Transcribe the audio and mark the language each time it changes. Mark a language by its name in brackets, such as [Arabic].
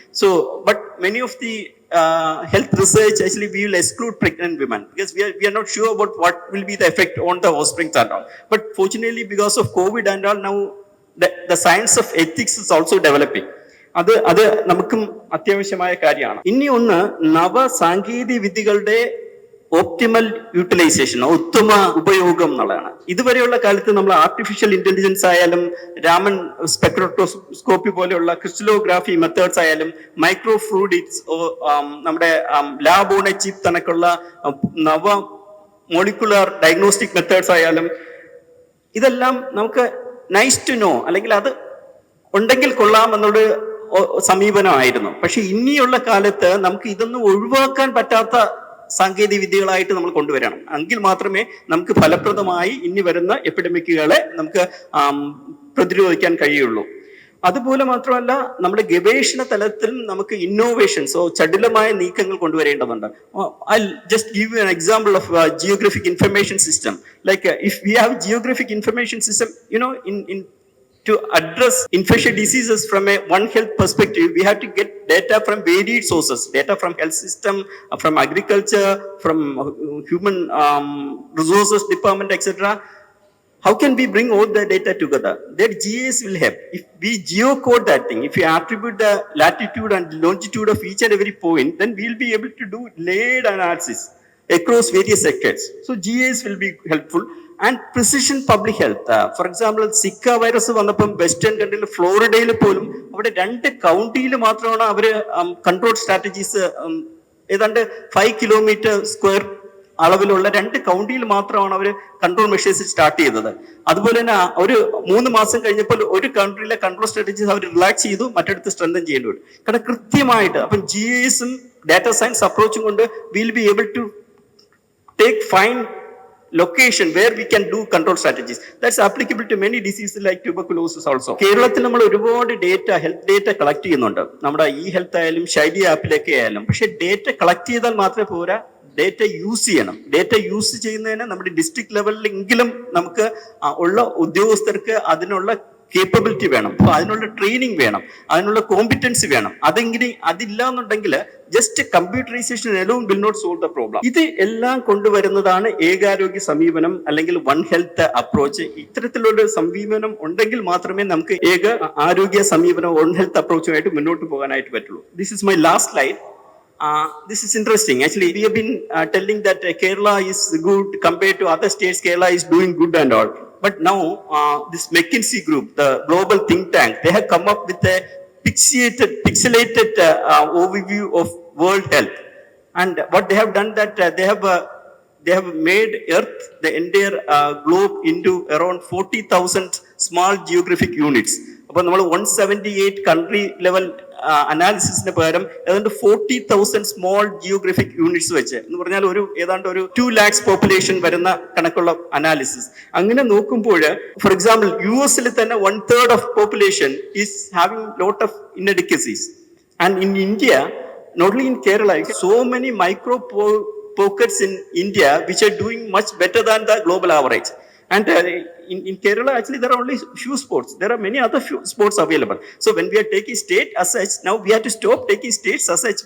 [English] So, but many of the health research actually we will exclude pregnant women because we are not sure about what will be the effect on the offspring and all. But fortunately, because of COVID and all, now the science of ethics is also developing. [Malayalam] അത് നമുക്കും അത്യാവശ്യമായ കാര്യമാണ്. ഇനി ഒന്ന്, നവസാങ്കേതിക വിദ്യകളുടെ optimal utilisation, ഉത്തമ ഉപയോഗം എന്നുള്ളതാണ്. ഇതുവരെയുള്ള കാലത്ത് നമ്മൾ ആർട്ടിഫിഷ്യൽ ഇന്റലിജൻസ് ആയാലും, രാമൻ സ്പെക്ട്രോസ്കോപ്പി പോലെയുള്ള ക്രിസ്റ്റലോഗ്രാഫി മെത്തേഡ്സ് ആയാലും, മൈക്രോ ഫ്ലൂയിഡിക്സ്, നമ്മുടെ ലാബ് ഓൺ എ ചിപ്പ് തനക്കുള്ള നവ മോളിക്കുലർ ഡയഗ്നോസ്റ്റിക് മെത്തേഡ്സ് ആയാലും, ഇതെല്ലാം നമുക്ക് [English] nice to know, [Malayalam] അല്ലെങ്കിൽ അത് ഉണ്ടെങ്കിൽ കൊള്ളാം എന്നുള്ളൊരു സമീപനമായിരുന്നു. പക്ഷെ ഇനിയുള്ള കാലത്ത് നമുക്ക് ഇതൊന്നും ഒഴിവാക്കാൻ പറ്റാത്ത സാങ്കേതിക വിദ്യകളായിട്ട് നമ്മൾ കൊണ്ടുവരണം. എങ്കിൽ മാത്രമേ നമുക്ക് ഫലപ്രദമായി ഇനി വരുന്ന എപ്പിഡമിക്കുകളെ നമുക്ക് പ്രതിരോധിക്കാൻ കഴിയുള്ളൂ. അതുപോലെ മാത്രമല്ല, നമ്മുടെ ഗവേഷണ തലത്തിൽ നമുക്ക് ഇന്നോവേഷൻസോ ചടുലമായ നീക്കങ്ങൾ കൊണ്ടുവരേണ്ടതുണ്ട്. [English] I just give you an example of geographic information system. Like if we have geographic information system, in To address infectious diseases from a One Health perspective, we have to get data from varied sources, data from health system, from agriculture, from human resources department, etc. How can we bring all the data together? That GIS will help. If we geocode that thing, if we attribute the latitude and longitude of each and every point, then we'll be able to do layered analysis across various sectors. So GIS will be helpful. And precision public health. For example, [Malayalam] Zika virus വന്നപ്പം western കൺട്രിയിൽ ഫ്ലോറിഡയിൽ പോലും അവിടെ 2 കൗണ്ടിയിൽ മാത്രമാണ് അവർ control strategies ഏതാണ്ട് 5 kilometre square അളവിലുള്ള 2 കൗണ്ടിയിൽ മാത്രമാണ് അവർ control measures start ചെയ്തത്. അതുപോലെ തന്നെ ഒരു 3 മാസം കഴിഞ്ഞപ്പോൾ ഒരു കൺട്രിയിലെ കൺട്രോൾ സ്ട്രാറ്റജീസ് അവർ റിലാക്സ് ചെയ്തു, മറ്റടുത്ത് സ്ട്രെങ്തൻ ചെയ്യേണ്ടി വരും. കാരണം കൃത്യമായിട്ട് അപ്പം GISും ഡാറ്റാ സയൻസ് അപ്രോച്ചും കൊണ്ട് [English] Will be able to take fine location where we can do control strategies. That's applicable to many diseases like tuberculosis also. [Malayalam] കേരളത്തിൽ നമ്മൾ ഒരുപാട് ഡേറ്റ, ഹെൽത്ത് ഡേറ്റ കളക്ട് ചെയ്യുന്നുണ്ട്. നമ്മുടെ ഈ ഹെൽത്ത് ആയാലും ഷൈഡി ആപ്പിലൊക്കെ ആയാലും. പക്ഷെ ഡേറ്റ കളക്ട് ചെയ്താൽ മാത്രമേ പോരാ, ഡേറ്റ യൂസ് ചെയ്യണം. ഡേറ്റ യൂസ് ചെയ്യുന്നതിന് നമ്മുടെ ഡിസ്ട്രിക്ട് ലെവലിലെങ്കിലും നമുക്ക് ഉള്ള ഉദ്യോഗസ്ഥർക്ക് അതിനുള്ള കേപ്പബിലിറ്റി വേണം, അപ്പൊ അതിനുള്ള ട്രെയിനിങ് വേണം, അതിനുള്ള കോമ്പിറ്റൻസി വേണം. അതില്ല എന്നുണ്ടെങ്കിൽ [English] Just computerisation alone will not solve the problem. [Malayalam] ഇത് എല്ലാം കൊണ്ടുവരുന്നതാണ് ഏകാരോഗ്യ സമീപനം അല്ലെങ്കിൽ വൺ ഹെൽത്ത് അപ്രോച്ച്. ഇത്തരത്തിലുള്ള സമീപനം ഉണ്ടെങ്കിൽ മാത്രമേ നമുക്ക് ഏക ആരോഗ്യ സമീപനം വൺ ഹെൽത്ത് അപ്രോച്ചുമായിട്ട് മുന്നോട്ട് പോകാനായിട്ട് പറ്റുള്ളൂ. [English] This is my last slide. This is interesting. Actually, we have been telling that Kerala is good compared to other states. Kerala is doing good and all. But now, this McKinsey group, the global think tank, they have come up with a pixelated overview of world health. And what they have done that they have made Earth, the entire globe, into around 40,000 small geographic units. [Malayalam] അപ്പോൾ നമ്മൾ 178 country level അനാലിസിസിന് പകരം ഏതാണ്ട് 40,000 small Geographic units വെച്ച് എന്ന് പറഞ്ഞാൽ ഏതാണ്ട് ഒരു 2 lakhs population വരുന്ന കണക്കുള്ള അനാലിസിസ്. അങ്ങനെ നോക്കുമ്പോൾ [English] For example US തന്നെ 1/3 of population is having lot of inadequacies. And in India, not only in Kerala, so many micro pockets in India which are doing much better than the global average. And in Kerala, actually, there are only few sports. There are many other few sports available. So when we are taking state as such, now we have to stop taking states as such.